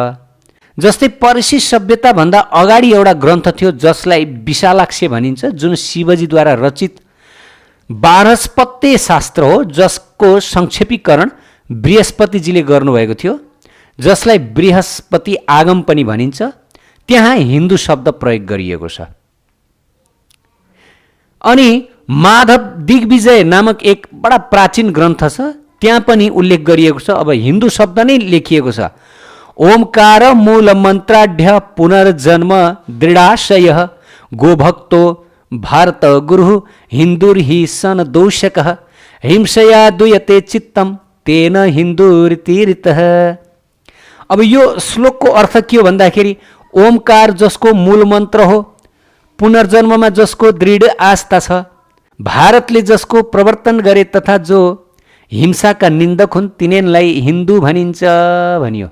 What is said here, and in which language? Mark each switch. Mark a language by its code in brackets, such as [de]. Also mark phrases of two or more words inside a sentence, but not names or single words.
[ne] जस्तै पर्सी सभ्यताभन्दा अगाडि एउटा ग्रन्थ थियो जसलाई विशालाक्ष्य भनिन्छ, जुन शिवजीद्वारा रचित बारहस्पत्य शास्त्र हो, जसको संक्षेपीकरण बृहस्पतिजीले गर्नुभएको थियो, जसलाई बृहस्पति आगम पनि भनिन्छ। त्यहाँ हिन्दू शब्द प्रयोग गरिएको छ। अनि माधव दिग्विजय नामक एक बडा प्राचीन ग्रन्थ छ, त्यहाँ पनि उल्लेख गरिएको छ। अब हिन्दू शब्द नै लेखिएको छ, [sa] ओमकार मूल मन्त्राढ्य पुनर्जन्म दृढाशय गोभक्तो भारत गुरु हिन्दुर्हि सन दोषक हिंसया दुयते चित्तम तेन हिन्दुरीतिरितः। [ne] अब यो श्लोकको अर्थ के हो भन्दाखेरि, ओमकार जसको मूल मन्त्र हो, पुनर्जन्ममा जसको दृढ आस्था छ, भारतले जसको प्रवर्तन गरे तथा जो हिंसाका निन्दक हुन्, तिनीहरूलाई हिन्दू भनिन्छ भनियो।